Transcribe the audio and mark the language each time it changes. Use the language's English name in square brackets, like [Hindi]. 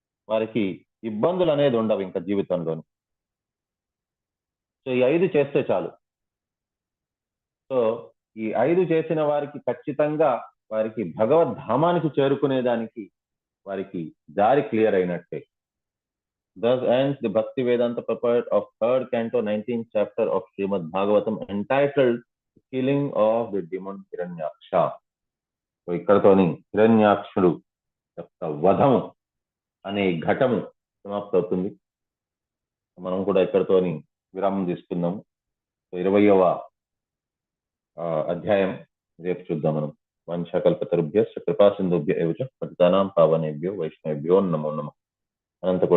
[Telugu] వారికి ఇబ్బందులు అనేది ఉండవు ఇంకా జీవితంలోని. సో ఈ 5 చేస్తే చాలు. సో ఈ 5 చేసిన వారికి ఖచ్చితంగా వారికి భగవద్ధామానికి చేరుకునేదానికి వారికి దారి క్లియర్ అయినట్టే. [English] Thus ends the Bhakti Vedanta purport of 3rd canto 19th chapter of Srimad Bhagavatam entitled Killing of the Demon Hiranyaksha. [Telugu] So ఇక్కడతోని హిరణ్యాక్షుడు యొక్క వధము అనే ఘటము సమాప్తి అవుతుంది. మనం కూడా ఇక్కడతోని విరామం తీసుకుందాము. 20వ అధ్యాయం రేపు చూద్దాం మనం. [Sanskrit] వంశకల్పతరుభ్యశ్చ కృపాసింధుభ్య ఏవ చ పతితానాం పావనేభ్యో వైష్ణవేభ్యో నమో నమః. అనంతకోటి